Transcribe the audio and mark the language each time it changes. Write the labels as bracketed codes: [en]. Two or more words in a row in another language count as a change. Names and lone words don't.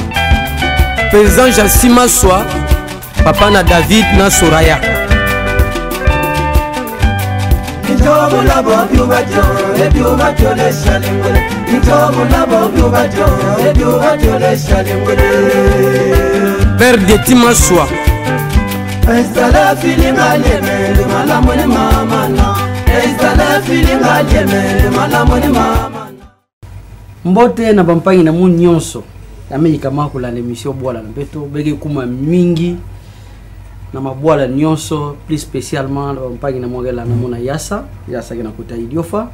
[ln] Président Jassima Soa. Papa na David na Soraya. [fr] Père de Timaswa. [ln] Mbote na bampangi na mu nyonso Amerika makula na émission Bwala na Beto bege kuma mingi na mabwala nyonso [fr] plus spécialement [ln] na bampangi na mwagela na mona yasa kina kuta idiofa.